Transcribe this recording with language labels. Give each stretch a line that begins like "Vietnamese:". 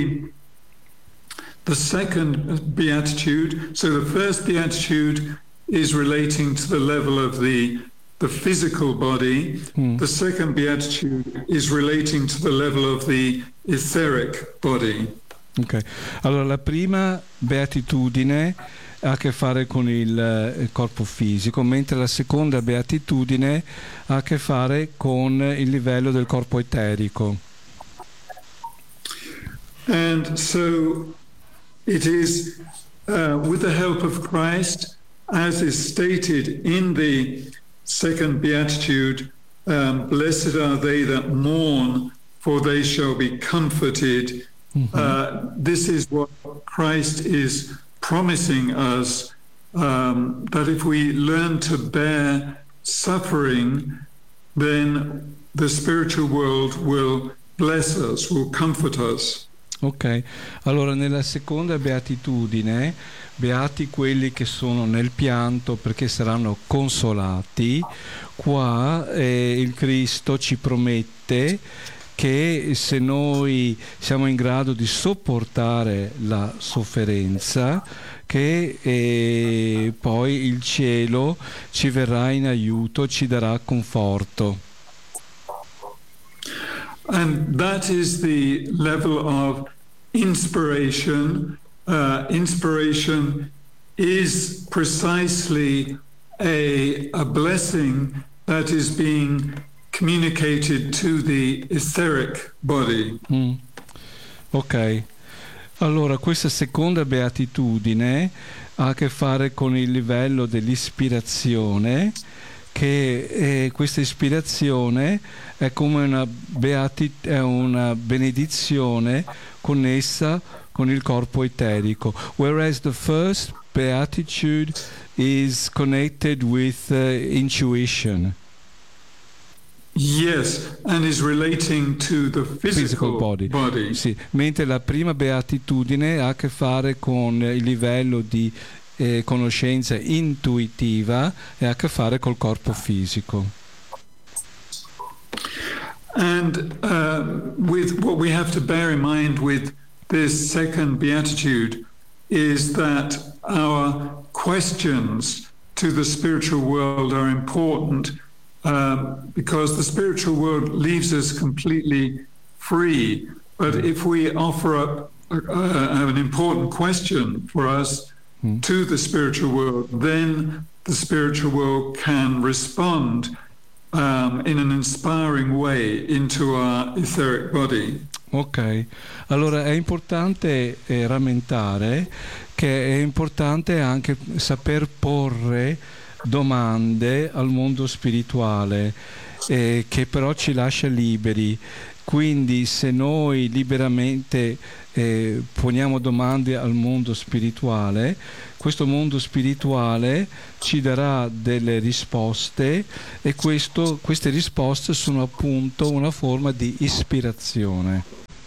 English: With the second beatitude, so the first beatitude is relating to the level of the physical body. The second beatitude is relating to the level of the etheric body. Okay.
Italian: Allora, la prima beatitudine ha a che fare con il corpo fisico, mentre la seconda beatitudine ha a che fare con il livello del corpo eterico.
English: And so it is with the help of Christ, as is stated in the second beatitude, blessed are they that mourn, for they shall be comforted. This is what Christ is promising us, that if we learn to bear suffering, then the spiritual world will bless us, will comfort us.
Italian: Ok, allora nella seconda beatitudine, beati quelli che sono nel pianto perché saranno consolati, qua il Cristo ci promette che se noi siamo in grado di sopportare la sofferenza, che poi il cielo ci verrà in aiuto, ci darà conforto.
English: And that is the level of inspiration. Inspiration is precisely a blessing that is being communicated to the etheric body. Ok.
Italian: Allora, questa seconda beatitudine ha a che fare con il livello dell'ispirazione, che questa ispirazione è come una benedizione connessa con il corpo eterico.
English: Whereas the first beatitude is connected with intuition. Yes, and is relating to the physical body.
Italian: Sì, mentre la prima beatitudine ha a che fare con il livello di conoscenza intuitiva e ha a che fare col corpo fisico.
English: And with what we have to bear in mind with this second beatitude is that our questions to the spiritual world are important. Because the spiritual world leaves us completely free, but if we offer up an important question for us to the spiritual world, then the spiritual world can respond in an inspiring way into our etheric body.
Italian: Ok, allora è importante rammentare che è importante anche saper porre domande al mondo spirituale, che però ci lascia liberi. Quindi se noi liberamente poniamo domande al mondo spirituale, questo mondo spirituale ci darà delle risposte, e queste risposte sono appunto una forma di ispirazione.